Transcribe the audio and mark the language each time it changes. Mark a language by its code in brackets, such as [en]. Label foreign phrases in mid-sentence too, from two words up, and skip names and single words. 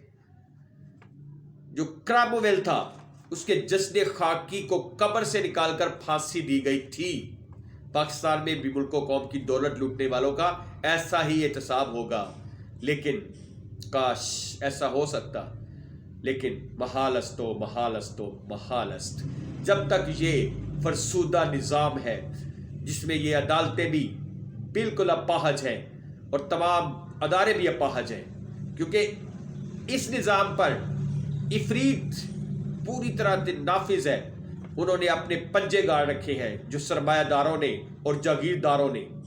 [ur] جو کرامویل تھا اس کے جسد خاکی کو قبر سے نکال کر پھانسی دی گئی تھی، پاکستان میں بھی ملک و قوم کی دولت لوٹنے والوں کا ایسا ہی احتساب ہوگا، لیکن کاش ایسا ہو سکتا، لیکن [fa] محال است و محال است و محال است۔ [ur] جب تک یہ فرسودہ نظام ہے جس میں یہ عدالتیں بھی بالکل اپاہج ہیں اور تمام ادارے بھی اپاہج ہیں، کیونکہ اس نظام پر افریط پوری طرح نافذ ہے، انہوں نے اپنے پنجے گاڑ رکھے ہیں جو سرمایہ داروں نے اور جاگیرداروں نے۔